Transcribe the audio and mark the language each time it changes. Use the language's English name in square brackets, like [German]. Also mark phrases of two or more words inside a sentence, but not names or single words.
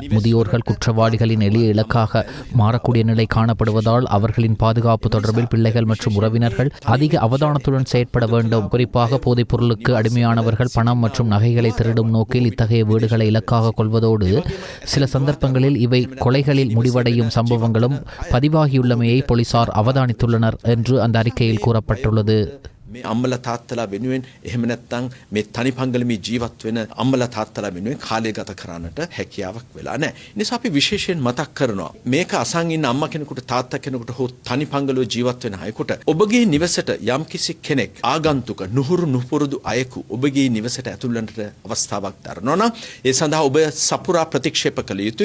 [Tamil] முதியோர்கள் குற்றவாளிகளின் எளிய இலக்காக மாறக்கூடிய நிலை காணப்படுவதால் அவர்களின் பாதுகாப்பு தொடர்பில் பிள்ளைகள் மற்றும் உறவினர்கள் அதிக அவதானத்துடன் செயற்பட வேண்டும். குறிப்பாக போதைப் பொருளுக்கு அடிமையானவர்கள் பணம் மற்றும் நகைகளை திருடும் நோக்கில் இத்தகைய வீடுகளை இலக்காக கொள்வதோடு சில சந்தர்ப்பங்களில் இவை கொலைகளில் முடிவடையும் சம்பவங்களும் பதிவாகியுள்ளமையை போலீசார் அவதானித்துள்ளனர் என்று அந்த அறிக்கையில் கூறப்பட்டுள்ளது. [Sinhala] මේ අම්මලා තාත්තලා වෙනුවෙන් එහෙම නැත්නම් මේ තනි පංගලමේ ජීවත් වෙන අම්මලා තාත්තලා වෙනුවෙන් කාලය ගත කරන්නට හැකියාවක් වෙලා නැහැ. ඒ නිසා අපි විශේෂයෙන් මතක් කරනවා මේක අසන් ඉන්න අම්මා කෙනෙකුට තාත්තා කෙනෙකුට හෝ තනි පංගලව ජීවත් වෙන අයෙකුට ඔබගේ නිවසට යම්කිසි කෙනෙක් ආගන්තුක නුහුරු නුපුරුදු අයෙකු ඔබගේ නිවසට ඇතුල් වෙන්නට අවස්ථාවක් දරනවා නම් ඒ සඳහා ඔබ සපුරා ප්‍රතික්ෂේප කළ යුතුයි.